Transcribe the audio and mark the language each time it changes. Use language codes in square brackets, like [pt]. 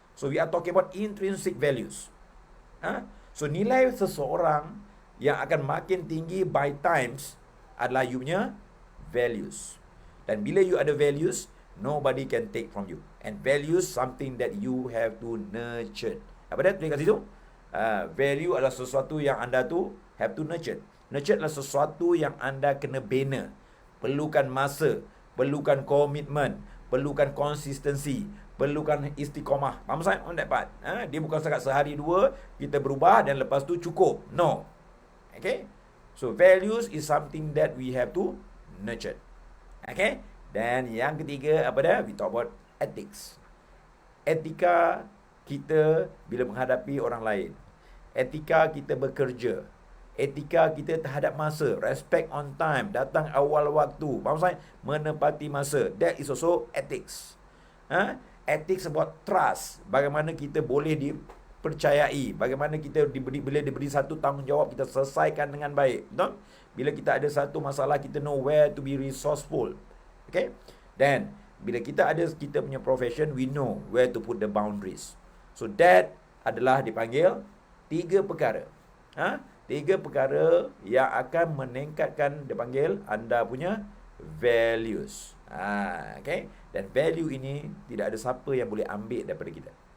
[en] So we are talking about intrinsic values. [ms] So nilai seseorang yang akan makin tinggi [en] by times [ms] adalah you punya values. Dan bila you ada values, [en] nobody can take from you. And values something that you have to nurture. [ms] Apa dia tulis kat situ? Value adalah sesuatu yang anda tu [en] have to nurture. [ms] Nurture adalah sesuatu yang anda kena bina. Perlukan masa, perlukan komitmen, perlukan konsistensi, perlukan istiqamah. Faham saya [en] on that part? [ms] Dia bukan setakat sehari dua kita berubah dan lepas tu cukup. No. Okay? [en] So values is something that we have to nurture. Okay? [ms] Dan yang ketiga apa dah? [en] We talk about ethics. [ms] Etika kita bila menghadapi orang lain. Etika kita bekerja. Etika kita terhadap masa. [en] Respect on time. [ms] Datang awal waktu. Faham saya? Menepati masa. [en] That is also ethics. Ethics about trust. [ms] Bagaimana kita boleh dipercayai. Bagaimana kita bila diberi satu tanggungjawab, kita selesaikan dengan baik. Betul? Bila kita ada satu masalah, kita [en] know where to be resourceful. [ms] Okay? [en] Then, [ms] bila kita punya [en] profession, we know where to put the boundaries. [ms] So, that adalah dipanggil 3 perkara. 3 perkara yang akan meningkatkan, dipanggil anda punya values. Okay? Dan value ini tidak ada siapa yang boleh ambil daripada kita.